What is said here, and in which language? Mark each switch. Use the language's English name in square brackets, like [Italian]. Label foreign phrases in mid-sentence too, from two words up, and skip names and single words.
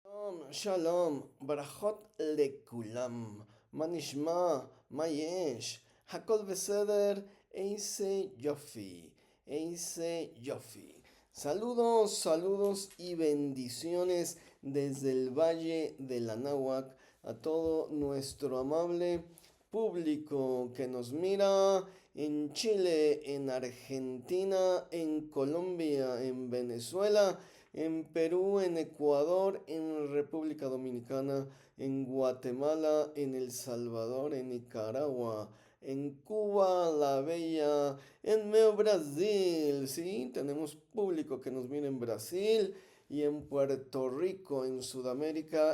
[Hebrew] שלום, ברכות לכולם, מה נשמע, מה יש, הכל בסדר, איזה יופי. [Spanish] Saludos, saludos y bendiciones desde el Valle de la Náhuac a todo nuestro amable público que nos mira en Chile, en Argentina, en Colombia, en Venezuela, en Perú, en Ecuador, en República Dominicana, en Guatemala, en El Salvador, en Nicaragua, en Cuba, la Bella, en Meo Brasil, sí, tenemos público que nos viene en Brasil y en Puerto Rico, en Sudamérica.